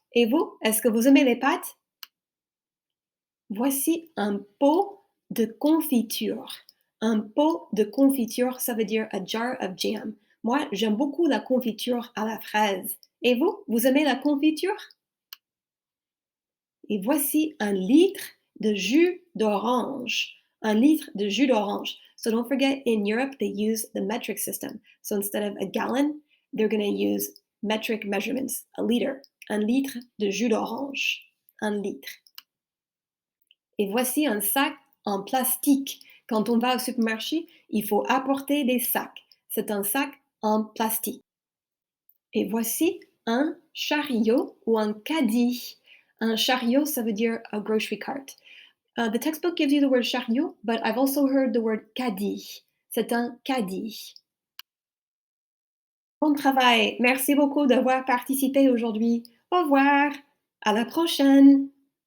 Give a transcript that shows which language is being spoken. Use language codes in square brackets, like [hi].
[fr] Et vous, est-ce que vous aimez les pâtes? Voici un pot de confiture. Un pot de confiture, ça veut dire [en] a jar of jam. [fr] Moi, j'aime beaucoup la confiture à la fraise. Et vous, vous aimez la confiture? Et voici un litre de jus d'orange. Un litre de jus d'orange. [en] So don't forget, in Europe, they use the metric system. So instead of a gallon, they're going to use metric measurements, a liter. [fr] Un litre de jus d'orange. Un litre. Et voici un sac en plastique. Quand on va au supermarché, il faut apporter des sacs. C'est un sac en plastique. Et voici un chariot ou un caddie. Un chariot, ça veut dire [en] a grocery cart. The textbook gives you the word chariot, but I've also heard the word caddie. [fr] C'est un caddie. Bon travail. Merci beaucoup d'avoir participé aujourd'hui. Au revoir. À la prochaine.